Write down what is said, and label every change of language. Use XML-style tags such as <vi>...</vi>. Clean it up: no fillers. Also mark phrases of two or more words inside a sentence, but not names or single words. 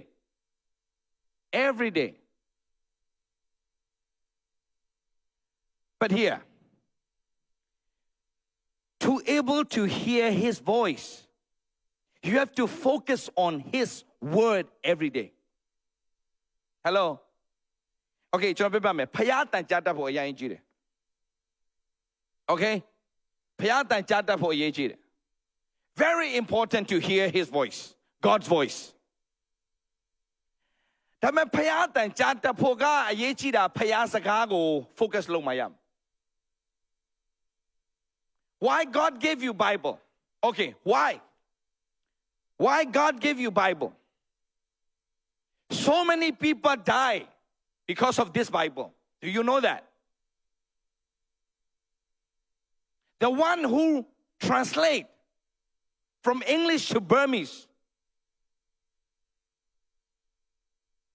<en>Every day. But here, to able to hear his voice, you have to focus on his word every day. Hello?</en> <my>Okay, ကျွန်တော်ပြောပြမယ် ဖယားတန်ကြားတတ်ဖို့အရင်ကြီးတယ် Okay? ဖယားတန်ကြားတတ်ဖို့အရေးကြီးတယ်</my> <en>Very important to hear his voice, God's voice.</en> <my>ဒါပေမဲ့ဖယားတန်ကြားတတ်ဖို့ကအရေးကြီးတာဖယားစကားကို focus လုပ်မှရမယ်</my> <en>Why God gave you Bible? Okay, why? Why God gave you Bible? So many people die because of this Bible. Do you know that? The one who translate from English to Burmese,</en>